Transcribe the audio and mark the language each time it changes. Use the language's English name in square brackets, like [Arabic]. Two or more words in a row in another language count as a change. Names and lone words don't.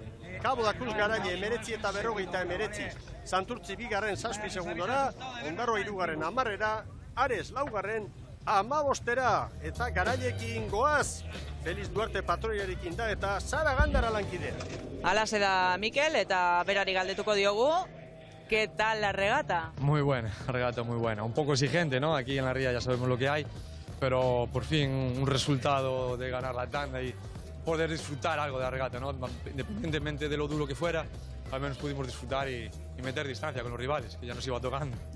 [Basque] Kabo da Cruz Garaile 19 eta 59, Santurtzi 2. 7 segundora, Ondarroa 3. 10, Ares 4. 15 eta Garailekin goaz, Feliz Duarte patroiarekin da eta Sara Gandara lankidea. Halaxe da Mikel eta berari galdetuko diogu. [Spanish] ¿Qué tal la regata? Muy buena, regata muy buena. Un poco exigente, ¿no? Aquí en la ría ya sabemos lo que hay, pero por fin un resultado de ganar la tanda y poder disfrutar algo de la regata, ¿no? Independientemente de lo duro que fuera, al menos pudimos disfrutar y meter distancia con los rivales, que ya nos iba tocando.